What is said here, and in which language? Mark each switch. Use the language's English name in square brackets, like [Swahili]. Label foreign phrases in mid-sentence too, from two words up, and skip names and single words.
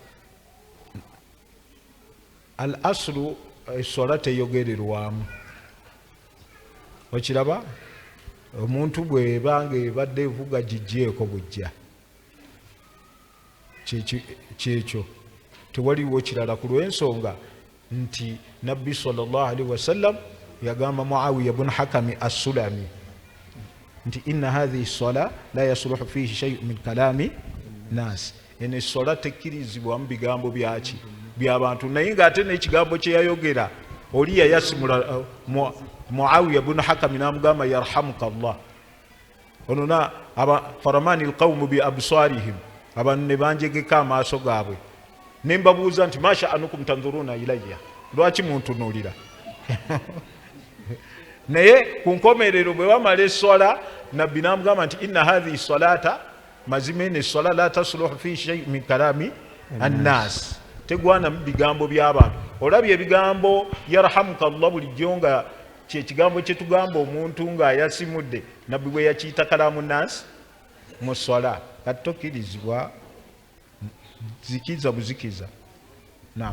[Arabic] الأصل [Ganda] essola teyogererwamu. Okiraba omuntu bw'ebanga ebadde evuga giggyeeko bujja kyekyo tewaliwo kirala ku lw'ensonga nti nabbi [Arabic] صلى الله عليه وسلم [Ganda] yagamba Muawiya bun Hakami as-Sulami nti [Arabic] إن هذه الصلاة لا يصلح فيه شيء من كلام الناس, [Ganda] eno essola tekkirizibwamu bigambo byaki by'abantu. Naye ng'ate n'ekigambo kye yayogera oli yayasimula Muawiya bun Hakami n'amugamba [Arabic] يرحمك الله. [Ganda] Ono [Arabic] فرماني القوم بأبصارهم, [Ganda] abantu ne banjegeka amaaso gaabwe ne mbabuuza nti [Arabic] ما شأنكم تنظرون إلي, [Ganda] lwaki muntunuulira? Naye ku nkomerero bwe bamala essola nabbi n'amugamba nti [Arabic] إن هذه الصلاة, [Ganda] mazima eno essola [Arabic] لا تصلح في شيء من كلام الناس, [Ganda] tegwana mu bigambo by'abantu. Olabye ebigambo [Arabic] يرحمك الله [Ganda] bulijjo nga kyekigambo kye tugamba omuntu ng'ayasimudde, nabbi bwe yakiyita [Arabic] كلام الناس [Ganda] mu ssola, kati tokkirizibwa zikiza buzikiza. Naam,